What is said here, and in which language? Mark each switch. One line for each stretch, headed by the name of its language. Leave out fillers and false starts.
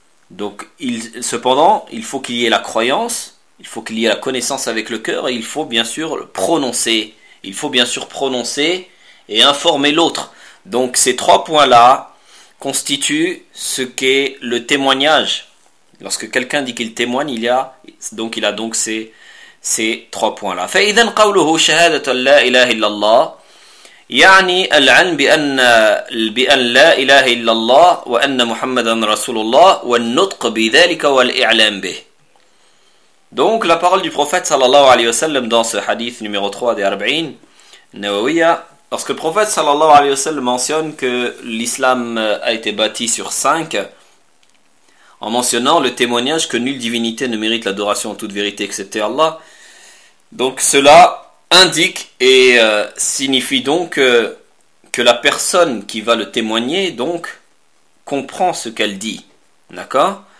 French: Donc, cependant, il faut qu'il y ait la croyance, il faut qu'il y ait la connaissance avec le cœur, et il faut bien sûr le prononcer. Il faut bien sûr prononcer et informer l'autre. Donc, ces trois points-là constituent ce qu'est le témoignage. Lorsque quelqu'un dit qu'il témoigne, il a donc ces trois points-là.
Arabic: فإذا قوله شهادة لا إله إلا الله يعني العلم بأن لا إله إلا الله وأن محمدا رسول الله والنطق بذلك والإعلام به.
French: Donc, la parole du prophète sallallahu alayhi wa sallam dans ce hadith numéro 3 des Arba'in Nawawiyah, lorsque le prophète sallallahu alayhi wa sallam mentionne que l'islam a été bâti sur 5, en mentionnant le témoignage que nulle divinité ne mérite l'adoration en toute vérité excepté Allah, donc cela indique et signifie donc que la personne qui va le témoigner donc comprend ce qu'elle dit, d'accord?